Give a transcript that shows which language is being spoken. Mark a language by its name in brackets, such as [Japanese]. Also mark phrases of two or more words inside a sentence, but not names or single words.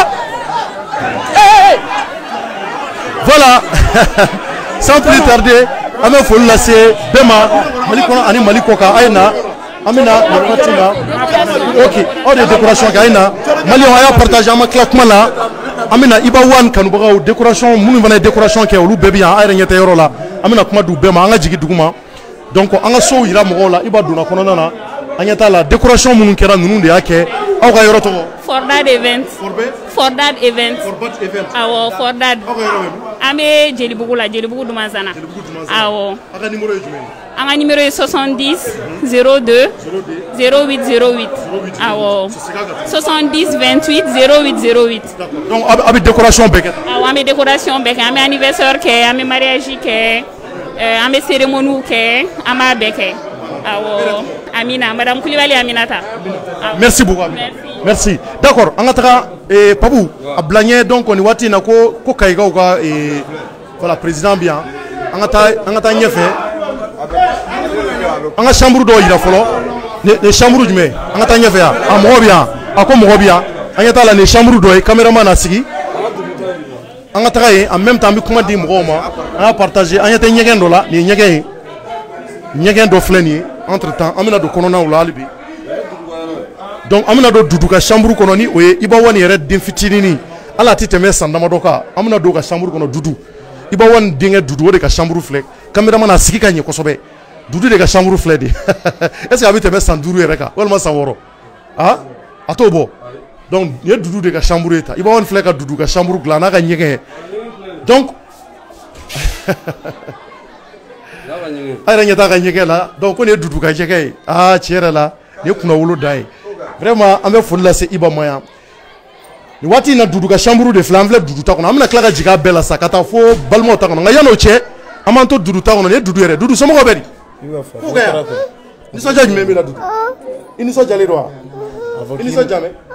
[French] Voilà sans plus tarder [Bambara] an bɛ foli lase bɛɛ ma Mali kɔnɔ ani Mali kɔ kan a ye na an bɛ na nin waati in na ok aw de ye décoration kɛ a ye na maliyɛnw a y'a partager an ma tila kuma la an bɛ na Iba One kanubagaw décoration minnu fana ye décoration kɛ olu bɛɛ bɛ yan a yɛrɛ ɲɛ tɛ yɔrɔ la an bɛ na kuma d'u bɛɛ ma an ka jigin dugu ma donc an ka sow yira mɔgɔw la Iba donna kɔnɔna na an ɲɛ t'a la décoration minnu kɛra ninnu de y'a kɛ aw ka yɔrɔ tɔgɔ. Fordad event. Fordad event. Awɔ Fordad. An bɛ Jelibugu la Jelibugu Dumansana. Awɔ. A ka numéro ye jumɛn ye. An ka numéro ye 70 02 08 08. Awɔ 70 28 08 08. Donc a bɛ décoration bɛɛ kɛ. Awɔ an bɛ décoration bɛɛ kɛ an bɛ anniversaire kɛ an bɛ mariage kɛ an bɛ cérémonie kɛ an b'a bɛɛ kɛ. Awɔ Amina Madame Koulibaly Aminata. [French] Merci beaucoup. Merci. [Bambara] D'accord an ka taga Pabu a bila ɲɛ donc nin waati in na ko Kayigaw ka [French] voilà président bien [Bambara] an ka taa ɲɛfɛ an ka chambre dɔw yira fɔlɔ ne chambre jumɛn an ka taa ɲɛfɛ yan a mɔgɔ bɛ yan a ko mɔgɔ bɛ yan an ɲɛ t'a la nin chambre dɔ ye caméraman na sigi an ka taga yen [French] en même temps [Bambara] an bɛ kuma di mɔgɔw ma an y'a partager an ɲɛ tɛ ɲɛgɛn dɔ la nin ye ɲɛgɛn ye ɲɛgɛn dɔ filɛ nin ye [French] entre temps [Bambara] an bɛna don kɔnɔnaw la hali bi donc an bɛna don Dudu ka chambre kɔnɔ ni o ye Iba Wani yɛrɛ den fitinin hali a tɛ tɛmɛ san damadɔ kan an bɛna don ka chambre kɔnɔ Dudu Iba Wani denkɛ Dudu o de ka chambre filɛ caméraman na sigi ka ɲɛ kosɛbɛ Dudu de ka chambre filɛ de [French] est ce que [Bambara] a bɛ tɛmɛ san 5 yɛrɛ kan walima san 6 ah a t'o bɔ donc nin ye Dudu de ka chambre ye ta Iba Wani filɛ ka Dudu ka chambre dilan n'a ka ɲɛgɛn donc a yɛrɛ ɲɛ t'a ka ɲɛgɛn la donc ko nin ye Dudu ka ɲɛgɛn ye ah tiɲɛ yɛrɛ la nin ye kunnawolo da ye vraiment an bɛ foli lase Iba ma yan nin waati in na Dudu ka chambre de filɛ an filɛ Dudu ta kɔnɔ an bɛna tila ka jigin a bɛɛ la sa ka taa fo balimaw ta kɔnɔ nka yan'o cɛ an b'an to Dudu ta kɔnɔ nin ye Dudu yɛrɛ Dudu somɔgɔw bɛ di k'u kɛ yan nisɔndiya jumɛn b'i la Dudu i nisɔndiyalen don wa i nisɔndiya mɛ